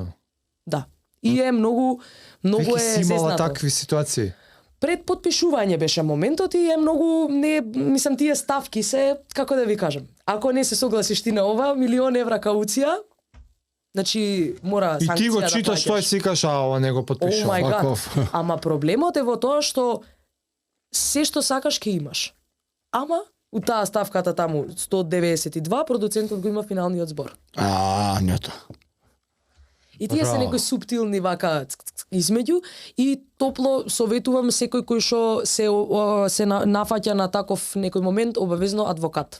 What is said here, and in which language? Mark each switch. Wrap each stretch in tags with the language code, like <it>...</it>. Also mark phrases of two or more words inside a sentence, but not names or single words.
<mk>Да. И е многу е зезнато. Такви ситуации. Пред потпишување беше моментот и е многу мислам тие ставки се како да ви кажам. Ако не се согласиш ти на ова, 1.000.000 евра кауција, значи мора санкција да плаќаш. И ти го читаш тоа и си кажеш, ова не го потпишувам.</mk> <en>Oh my God.</en> <mk>Ама проблемот е во тоа што се што сакаш ќе имаш. Ама у таа ставката таму 192 продуцентот го има финалниот збор. Не тоа. И тие се Браво. некои суптилни вака измеѓу и топло советувам секој кој што се нафаќа на таков некој момент обавезно адвокат.</mk>